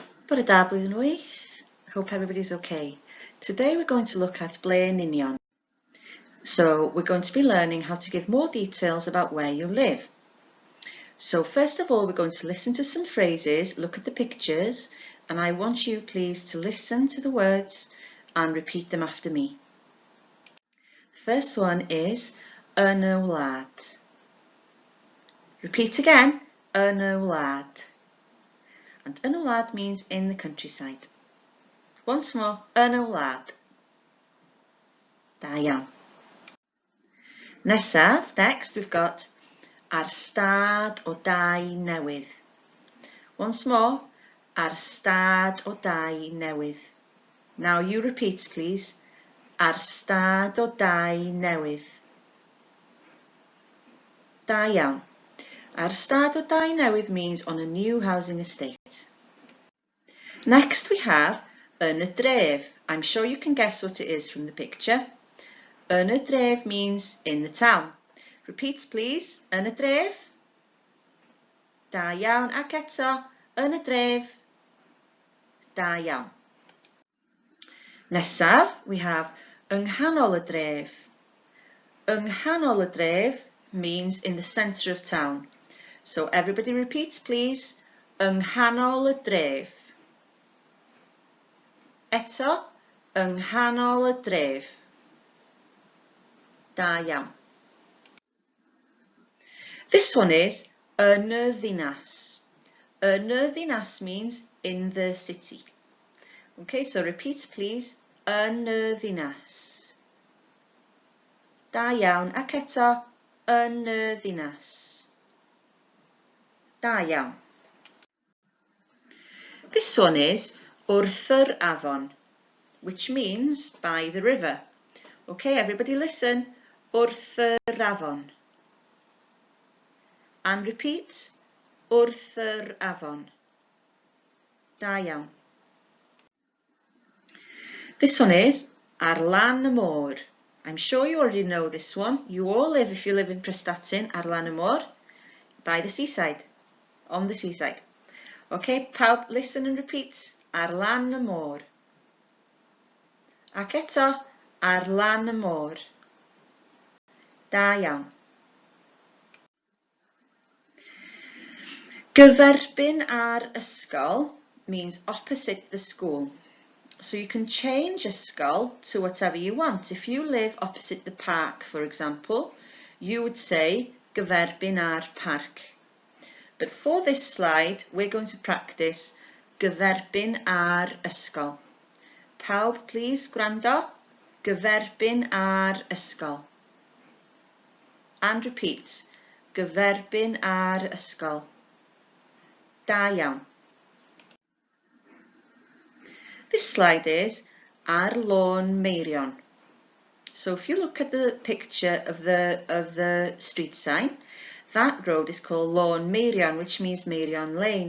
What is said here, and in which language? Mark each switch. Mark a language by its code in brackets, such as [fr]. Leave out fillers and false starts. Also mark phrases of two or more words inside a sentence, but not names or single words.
[cy] Bore da blwyddyn wyth. [en] Hope everybody's okay. Today we're going to look at Blwyddyn. So we're going to be learning how to give more details about where you live. So first of all, we're going to listen to some phrases, look at the pictures, and I want you please to listen to the words and repeat them after me. The first one is [cy] yn y wlad. [en] Repeat again, [cy] yn y wlad. [en] And [cy] yn y wlad [en] means in the countryside. Once more, [cy] yn y wlad. Da iawn. Nesaf, [en] next we've got [cy] ar stad o dau newydd. [en] Once more, [cy] ar stad o dau newydd. [en] Now you repeat please. [cy] Ar stad o dau newydd. Da iawn. Ar stad o dau newydd [en] means on a new housing estate. Next we have [cy] yn y dref. [en] I'm sure you can guess what it is from the picture. [cy] Yn y dref [en] means in the town. Repeat please. [cy] Yn y dref. Da iawn. Ac eto. Yn y dref. Da iawn. Nesaf [en] we have [cy] yng nghanol y dref. Yng nghanol y dref [en] means in the centre of town. So everybody repeats please. [cy] Yng nghanol y dref. Eto, yng nghanol y dref. Da iawn. [en] This one is [cy] yn y ddinas. Yn y ddinas [en] means in the city. Okay, so repeat please. [cy] Yn y ddinas. Da iawn. Ac eto, yn y ddinas. Da iawn. [en] This one is [cy] wrth yr afon, [en] which means by the river. Okay, everybody listen. [cy] Wrth yr afon. [en] And repeat. [cy] Wrth yr afon. Da iawn. [en] This one is [cy] ar lan y môr. [en] I'm sure you already know this one. You all live, if you live in Prestatyn, [cy] ar lan y môr, [en] by the seaside, on the seaside. Okay, pawb, listen and repeat. [cy] Ar lan y môr. Ac eto, ar lan y môr. Da iawn. Gyferbyn ar ysgol [en] means opposite the school. So you can change ysgol to whatever you want. If you live opposite the park, for example, you would say [cy] gyferbyn ar parc. [en] But for this slide, we're going to practice [cy] gyferbyn ar ysgol. Pawb, please, gwrando. Gyferbyn ar ysgol. [en] And repeat. [cy] Gyferbyn ar ysgol. Da iawn. [en] This slide is [cy] ar lôn Meirion. [en] So if you look at the picture of the street sign, that road is called Lôn Meirion, which means Meirion Lane.